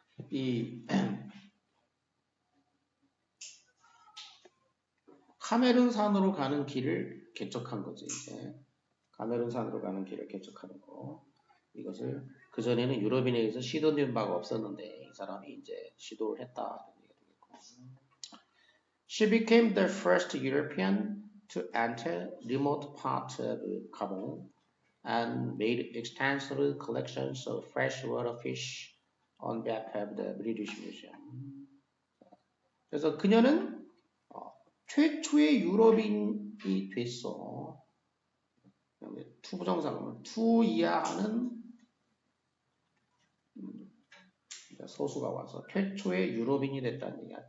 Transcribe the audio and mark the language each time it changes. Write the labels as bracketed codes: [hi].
[ko] 이 카메룬산으로 가는 길을 개척한 거지. 이제. 카메룬산으로 가는 길을 개척하는 거. 이것을 그전에는 유럽인에 의해서 시도된 바가 없었는데 이 사람이 이제 시도를 했다. [en] She became the first European to enter remote parts of Gabon and made extensive collections of freshwater fish on behalf of the British Museum. [ko] 그래서 그녀는 최초의 유럽인이 됐어. 투부정사는 투 이하는 소수가 와서 최초의 유럽인이 됐다는 얘기야.